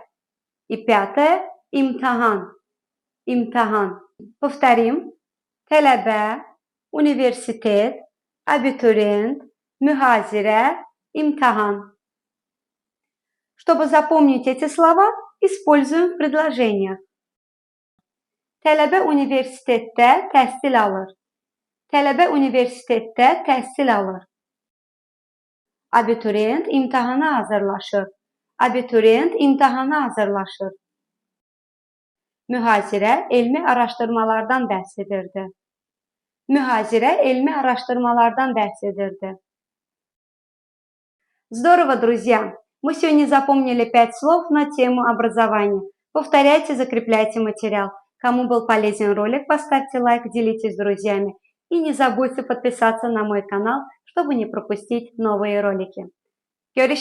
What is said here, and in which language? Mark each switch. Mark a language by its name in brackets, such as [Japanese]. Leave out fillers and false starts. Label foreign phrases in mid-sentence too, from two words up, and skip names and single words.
[Russian] И пятое – имтихан. Имтихан. [Azerbaijani] Повторим. Tələbə, universitet, abituriyent, mühazirə, imtahan. [Russian] Чтобы запомнить эти слова, используем в предложениях. [Azerbaijani] Tələbə universitetdə təhsil alır. Tələbə universitetdə təhsil alır. Abituriyent imtahana hazırlaşır. Abituriyent imtahana hazırlaşır. Mühazirə elmi araşdırmalardan bəhs edirdi. Mühazirə elmi araşdırmalardan bəhs edirdi. [Russian] Здорово, друзья! Мы сегодня запомнили 5 слов на тему образования. Повторяйте, закрепляйте материал. Кому был полезен ролик, поставьте лайк, делитесь с друзьями. И не забудьте подписаться на мой канал, чтобы не пропустить новые ролики.